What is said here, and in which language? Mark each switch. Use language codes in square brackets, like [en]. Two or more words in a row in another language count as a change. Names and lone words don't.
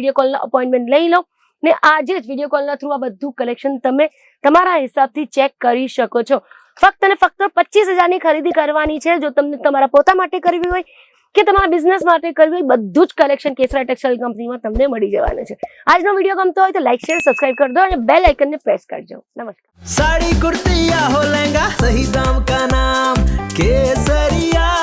[gu] વિડીયો કોલનો અપોઇન્ટમેન્ટ લઈ લો ને આજે જ વિડીયો કોલના થ્રુ આ બધું કલેક્શન તમે તમારા હિસાબથી ચેક કરી શકો છો. ફક્ત અને ફક્ત 25,000ની ખરીદી કરવાની છે. જો તમને તમારા પોતા માટે કરવી હોય કે તમારા બિઝનેસ માટે કરવી હોય, બધું જ કલેક્શન કેસરિયા ટેક્સટાઇલ કંપનીમાં તમને મળી જવાનું છે. આજનો વિડીયો ગમતો હોય તો લાઈક, શેર, સબસ્ક્રાઇબ કરી દો અને બેલ આઇકનને પ્રેસ કરજો. નમસ્કાર. [hi] साड़ी कुर्ती या हो लहंगा, सही दाम का नाम केसरिया.